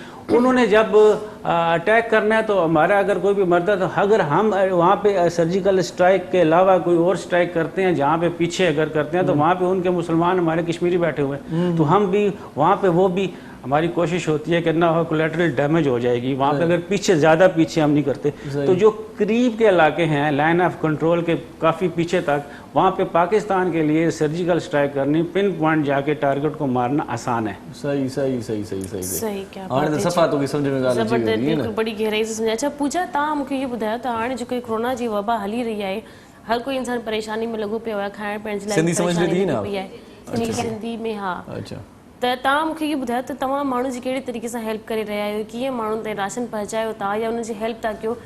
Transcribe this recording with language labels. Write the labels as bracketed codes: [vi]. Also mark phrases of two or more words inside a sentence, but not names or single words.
[ur] انہوں نے جب اٹیک کرنا ہے تو ہمارا اگر کوئی بھی مرد ہے تو اگر ہم وہاں پہ [en] surgical strike [ur] کے علاوہ کوئی اور اسٹرائک کرتے ہیں جہاں پہ پیچھے اگر کرتے ہیں تو وہاں پہ ان کے مسلمان ہمارے کشمیری بیٹھے ہوئے ہیں, تو ہم بھی وہاں پہ وہ بھی ہماری کوشش ہوتی ہے کہ نہ ہو [en] collateral damage [ur] ہو جائے گی وہاں پہ اگر پیچھے زیادہ پیچھے ہم نہیں کرتے. تو جو قریب کے علاقے ہیں [en] line of control [ur] کے کافی پیچھے تک وہاں پہ پاکستان کے لیے [en] surgical strike [ur] کرنی [en] pin point [ur] جا کے ٹارگٹ کو مارنا آسان ہے. صحیح کیا بڑی گہرائی سے سمجھا. [sd] اچھا پوجا تव्हां मूंखे इहो ॿुधायो त हाणे जेको कोरोना जी वबा हली रही आहे हर कोई इंसान परेशानी में लॻो पियो आहे, खाइण पीअण जी लाइ परेशानी लॻी पई आहे सिंधी में. हा त तव्हां मूंखे इहो ॿुधायो त तव्हां माण्हू जी कहिड़े तरीक़े सां हेल्प करे रहिया आहियो, कीअं माण्हुनि ताईं राशन पहुचायो था या उनजी हेल्प था कयो.